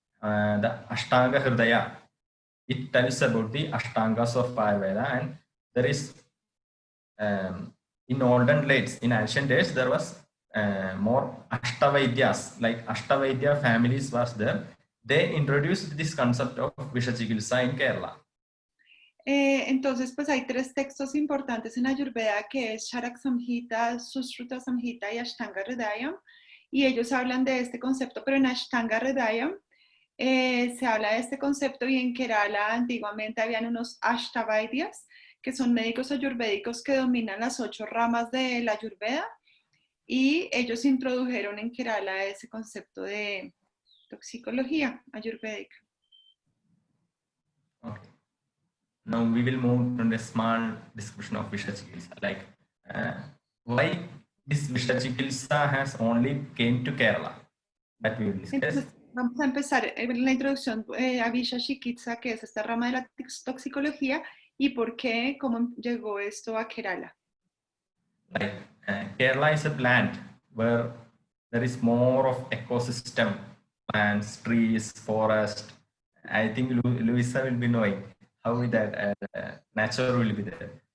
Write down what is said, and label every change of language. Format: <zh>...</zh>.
<en>The Ashtanga Hridaya, it tells about the Ashtangas of Ayurveda, and there is in olden days, in ancient days, there was more Ashtavaidyas, like Ashtavaidya families was there. They introduced this concept of Vishachikilsa in Kerala.</en> <es>Entonces, pues hay 3 textos importantes en Ayurveda, que es Charak Samhita, Susruta Samhita y Ashtanga Hridayam, y ellos hablan de este concepto, pero en Ashtanga Hridayam se habla de este concepto, y en Kerala antiguamente habían unos Ashtavaidyas, que son médicos ayurvédicos que dominan las 8 ramas de la Ayurveda, y ellos introdujeron en Kerala ese concepto de toxicología ayurvédica.</es> <en>Okay. Now we will move to a small description of Vishachikilsa, like why this Vishachikilsa has only came to Kerala. That we will discuss.</en> <es>Entonces, vamos a empezar en la introducción a Vishachikilsa, que es esta rama de la toxicología, y por qué, cómo llegó esto a Kerala.</es> <en>Like Kerala is a land where there is more of ecosystem, plants, trees, forest. I think Luisa will be knowing how that nature will be there.</en>